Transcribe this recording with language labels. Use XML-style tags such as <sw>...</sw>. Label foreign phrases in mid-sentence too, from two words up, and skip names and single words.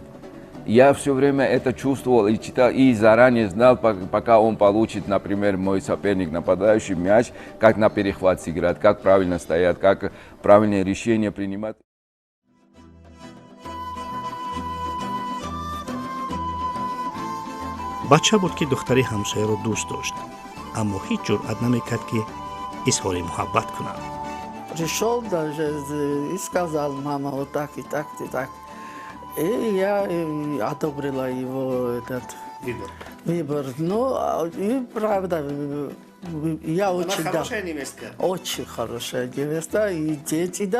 <ru>Я все время это чувствовал и читал, и заранее знал, пока он получит, например, мой соперник, нападающий мяч, как на перехват сыграть, как правильно стоять, как правильные решения принимать.</ru> <tg>бача буд ки духтари ҳамсояро дӯст дошт, аммо ҳеҷ ҷуръат намекард ки изҳори муҳаббат кунад.</tg> <ru>Пришел даже и сказал, мама, вот так и так и так. И я одобрила его этот выбор. Ну, и правда, я очень... хорошая невестка. Очень хорошая невеста. И дети, да.</ru>